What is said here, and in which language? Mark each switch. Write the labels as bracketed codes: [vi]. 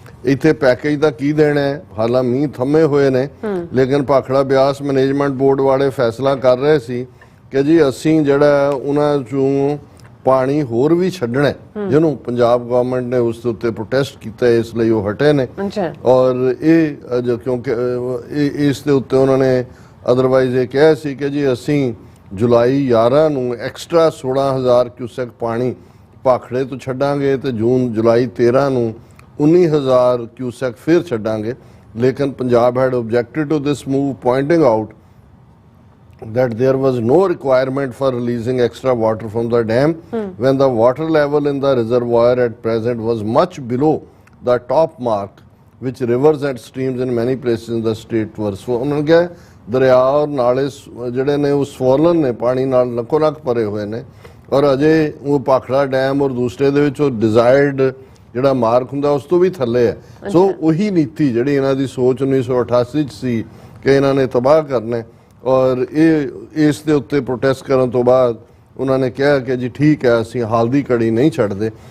[pa] ਇੱਥੇ ਪੈਕੇਜ ਦਾ ਕੀ ਦੇਣਾ ਹੈ? ਹਾਲਾਂ ਮੀਂਹ ਥੰਮੇ ਹੋਏ ਨੇ, ਲੇਕਿਨ ਭਾਖੜਾ ਬਿਆਸ ਮੈਨੇਜਮੈਂਟ ਬੋਰਡ ਵਾਲੇ ਫੈਸਲਾ ਕਰ ਰਹੇ ਸੀ ਕਿ ਜੀ ਅਸੀਂ ਜਿਹੜਾ ਉਹਨਾਂ ਚੋਂ ਪਾਣੀ ਹੋਰ ਵੀ ਛੱਡਣਾ, ਜਿਹਨੂੰ ਪੰਜਾਬ ਗਵਰਨਮੈਂਟ ਨੇ ਉਸ ਦੇ ਉੱਤੇ ਪ੍ਰੋਟੈਸਟ ਕੀਤਾ, ਇਸ ਲਈ ਉਹ ਹਟੇ ਨੇ। ਔਰ ਇਹ ਕਿਉਂਕਿ ਇਸ ਦੇ ਉੱਤੇ ਉਹਨਾਂ ਨੇ ਅਦਰਵਾਈਜ਼ ਇਹ ਕਿਹਾ ਸੀ ਕਿ ਜੀ ਅਸੀਂ ਜੁਲਾਈ 11 ਨੂੰ ਐਕਸਟਰਾ 16,000 ਕਿਊਸੈਕ ਪਾਣੀ ਭਾਖੜੇ ਤੋਂ ਛੱਡਾਂਗੇ ਤੇ ਜੁਲਾਈ 13 ਨੂੰ 19,000 ਕਿਊਸੈਕ ਫਿਰ ਛੱਡਾਂਗੇ। [en] ਲੇਕਿਨ Punjab had objected to this move, pointing out that there was no requirement for releasing extra water from the dam when the water level in the reservoir at present was much below the top mark which rivers and streams in many places in the state were। [pa] So [hi] उन्होंने कहा दरिया और नाले [pa] ਜਿਹੜੇ ਨੇ ਉਹ swollen ਨੇ, ਪਾਣੀ ਨਾਲ ਲੱਖੋ ਲੱਖ ਭਰੇ ਹੋਏ ਨੇ ਔਰ ਅਜੇ ਉਹ ਭਾਖੜਾ ਡੈਮ ਔਰ ਦੂਸਰੇ ਦੇ ਵਿੱਚ ਉਹ ਡਿਜ਼ਾਇਰਡ ਜਿਹੜਾ ਮਾਰਕ ਹੁੰਦਾ ਉਸ ਤੋਂ ਵੀ ਥੱਲੇ ਹੈ। ਸੋ ਉਹੀ ਨੀਤੀ ਜਿਹੜੀ ਇਹਨਾਂ ਦੀ ਸੋਚ 1988 ਚ ਸੀ ਕਿ ਇਹਨਾਂ ਨੇ ਤਬਾਹ ਕਰਨਾ ਔਰ ਇਹ ਇਸ ਦੇ ਉੱਤੇ ਪ੍ਰੋਟੈਸਟ ਕਰਨ ਤੋਂ ਬਾਅਦ ਉਹਨਾਂ ਨੇ ਕਿਹਾ ਕਿ ਜੀ ਠੀਕ ਹੈ ਅਸੀਂ ਹਾਲ ਦੀ ਘੜੀ ਨਹੀਂ ਛੱਡਦੇ।